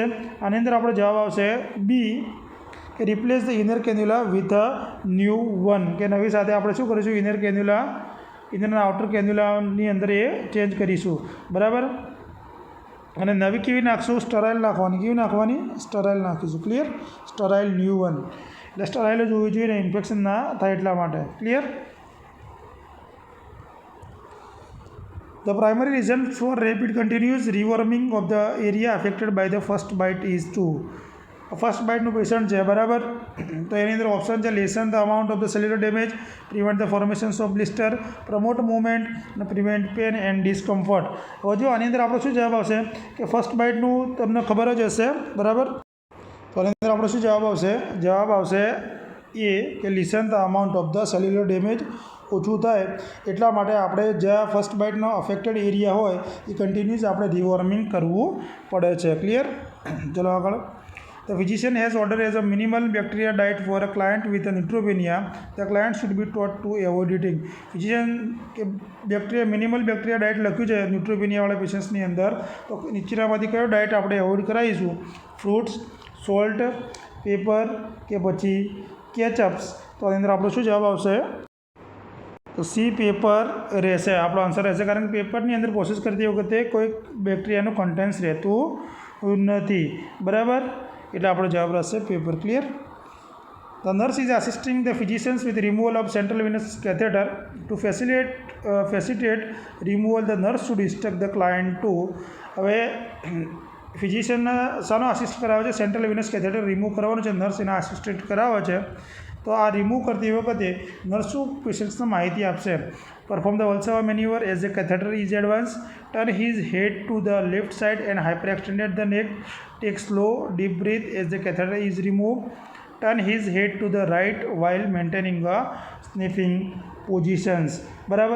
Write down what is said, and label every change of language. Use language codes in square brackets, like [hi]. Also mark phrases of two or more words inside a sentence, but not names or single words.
[gu] આની અંદર આપણો જવાબ આવશે બી, કે [en] replace the inner cannula with a new one, [gu] કે નવી સાથે આપણે શું કરીશું? [en] inner cannula, inner outer [gu] કેન્યુલાની અંદર એ ચેન્જ કરીશું, બરાબર. અને નવી કેવી નાખશું? સ્ટરાઇલ નાખવાની. કેવી નાખવાની? સ્ટરાઇલ નાખીશું. ક્લિયર. [en] sterile new one, [gu] એટલે સ્ટરાઇલ જ હોવી જોઈએ ને, ઇન્ફેક્શન ના થાય એટલા માટે. ક્લિયર. [en] The primary reason for rapid continuous reworming of the area affected by the first bite is to. first biteનું [gu] પેશન્ટ છે, બરાબર. તો એની અંદર ઓપ્શન છે [en] lessen the amount of the cellular damage, prevent the formations of blister, promote movement અને prevent pain and discomfort. [gu] હવે જો આની અંદર આપણો શું જવાબ આવશે કે [en] first biteનું [gu] તમને ખબર જ હશે, બરાબર. તો આની અંદર આપણો શું જવાબ આવશે? જવાબ આવશે એ, કે [en] lessen the amount of the cellular damage [gu] ઓછું થાય એટલા માટે આપણે જ્યાં [en] first biteનો affected area [gu] હોય એ કન્ટિન્યુઅસ આપણે રિવોર્મિંગ કરવું પડે છે. ક્લિયર. ચલો આગળ. [en] The physician has ordered as a minimal bacteria diet for a client with a neutropenia. The client should be taught to avoid eating. [gu] Physician કે બેક્ટેરિયા, [en] minimal bacteria diet [gu] લખ્યું છે ન્યુટ્રોપેનિયાવાળા પેશન્ટ્સની અંદર, તો નીચેનામાંથી કયો ડાયટ આપણે એવોઇડ કરાવીશું? [en] fruits, salt, pepper [gu] કે પછી [en] કેચઅપ્સ. [gu] તો આની અંદર આપણો શું જવાબ આવશે? તો સી, પેપર રહેશે આપણો આન્સર રહેશે, કારણ કે પેપરની અંદર પ્રોસેસ કરતી વખતે કોઈ [en] bacteriaનું contents [gu] રહેતું નથી, બરાબર. એટલે આપણો જવાબ રહેશે પેપર. ક્લિયર. [en] The nurse is assisting the physicians with removal of central venous catheter. To facilitate removal, the nurse should instruct the client to. [gu] હવે ફિઝિશિયનને શાનો આસિસ્ટ કરાવે છે? [en] central venous catheter remove [gu] કરવાનું છે, નર્સ એના આસિસ્ટેન્ટ કરાવે છે. તો આ રિમૂવ કરતી વખતે નર્સ શું પેશન્ટ્સને માહિતી આપશે? [en] perform the Valsalva manoeuvre as the catheter is advance, turn his head to the left side and hyper extended the neck, take slow deep breath as the catheter is remove, turn his head to the right while maintaining a sniffing positions, બરાબર.